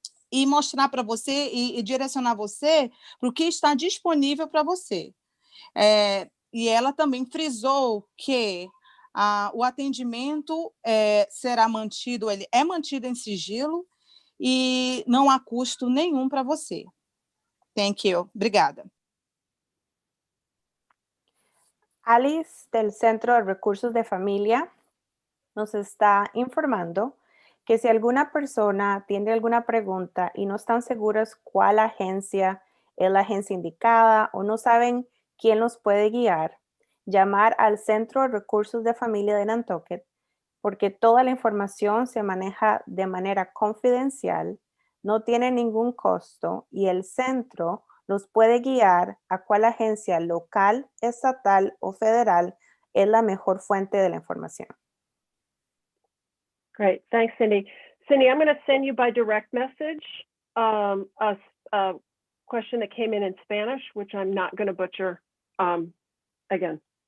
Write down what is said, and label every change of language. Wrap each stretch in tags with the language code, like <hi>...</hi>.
<pt>E mostrar para você e direcionar você para o que está disponível para você. E ela também frisou que O atendimento será mantido, ele é mantido em sigilo e não há custo nenhum para você.</pt> <en>Thank you.</en> <pt>Obrigada.</pt> <es>Alice del Centro de Recursos de Familia nos está informando que si alguna persona tiene alguna pregunta y no están seguras cuál agencia es la agencia indicada o no saben quién los puede guiar, llamar al Centro de Recursos de Familia de Nantucket, porque toda la información se maneja de manera confidencial, no tiene ningún costo y el centro los puede guiar a cuál agencia local, estatal o federal es la mejor fuente de la información.</es> <en>Great, thanks, Cindy. Cindy, I'm going to send you by direct message a question that came in Spanish, which I'm not going to butcher again.</en>